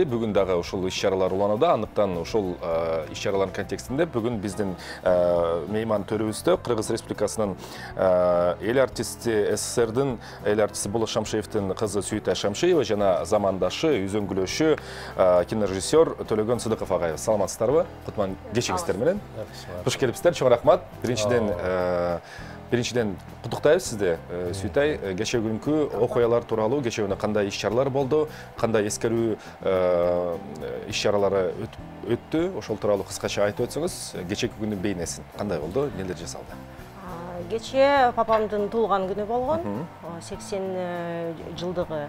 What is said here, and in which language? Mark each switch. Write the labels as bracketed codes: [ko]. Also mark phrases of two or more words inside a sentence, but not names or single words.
[ky] Бүгүн дагы ушул иш-чаралар уланууда. Андыктан ушул иш-чаралардын контекстинде бүгүн биздин мейман төрүбүздө Кыргыз Республикасынын эл артисти, СССРдин эл артисти Болот Шамшиевдин кызы Сүйүт Шамшиева жана замандашы, үзөңгүлөшү кинорежиссер Төлөгөн Сыдыков агайыбыз. Саламатсыздарбы? Кутман кечиңиздер менен. Куш келипсиздер, чоң рахмат. [kk] Биринчиден Біріншіден құттықтайбыз сізді, Сүйтай. [ky] Кеше күнкү окуялар тууралуу, кеше күнү кандай иш-чаралар болду, кандай эскерүү иш-чаралары өттү, ошол тууралуу кыскача айтып өтсөңүз, кечеки күндүн бейнесин кандай болду, нелер жасалды? Кече папамдын туулган күнү болгон, 80 жылдыгы.